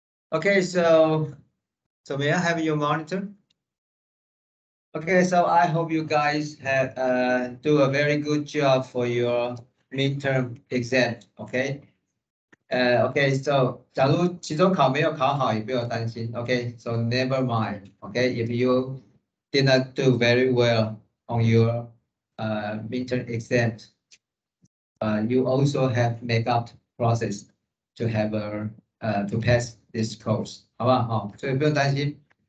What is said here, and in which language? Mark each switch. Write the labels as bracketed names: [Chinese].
[English] Okay, so may I have your monitor? Okay, so I hope you guys have do a very good job for your midterm exam. Okay. Okay, so [Chinese] 假如期中考没有考好，也不要担心。 [English] Okay, so never mind. Okay, if you did not do very well on your midterm exam, you also have makeup process to have to pass this course. [Chinese] 好不好？好，所以不用担心。